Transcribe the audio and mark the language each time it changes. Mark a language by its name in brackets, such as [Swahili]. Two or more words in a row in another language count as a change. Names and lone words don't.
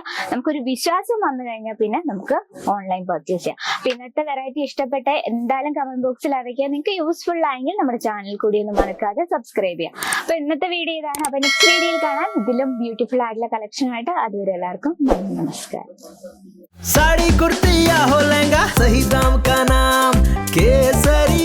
[Malayalam] നമുക്കൊരു വിശ്വാസം വന്നു കഴിഞ്ഞാൽ പിന്നെ നമുക്ക് [English] online purchase [Malayalam] ചെയ്യാം. അപ്പൊ ഇന്നത്തെ വെറൈറ്റി ഇഷ്ടപ്പെട്ട എന്തായാലും [English] comment boxil [Malayalam] അറിയിക്കുക. നിങ്ങൾക്ക് യൂസ്ഫുൾ ആയെങ്കിൽ നമ്മുടെ ചാനൽ കൂടി ഒന്ന് മറക്കാതെ സബ്സ്ക്രൈബ് ചെയ്യാം. അപ്പൊ ഇന്നത്തെ വീഡിയോ ഇതാണ്. അപ്പൊ [English] next videoyil [Malayalam] കാണാം ഇതിലും ബ്യൂട്ടിഫുൾ ആയിട്ടുള്ള കളക്ഷൻ ആയിട്ട്. അതുവരെ എല്ലാവർക്കും നമസ്കാരം. [Hindi] साड़ी कुर्ती या हो लहंगा, सही दाम का नाम केसरिया।